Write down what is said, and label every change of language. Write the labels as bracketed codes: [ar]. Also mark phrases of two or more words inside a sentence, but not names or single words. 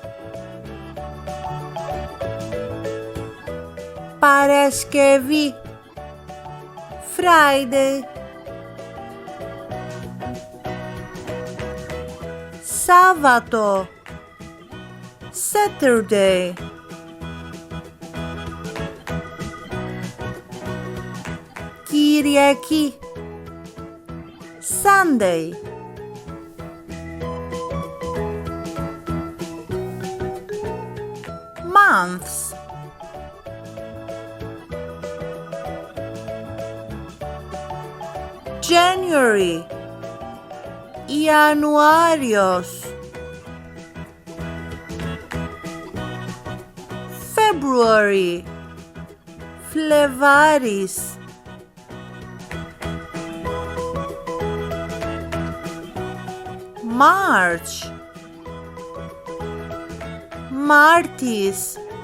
[el] Παρασκευή, Friday. Σάββατο, Saturday. Κυριακή, [en] Sunday. Months. January, [el] Ιανουάριος. [en] February, Φλεβάρης. March, Μάρτης.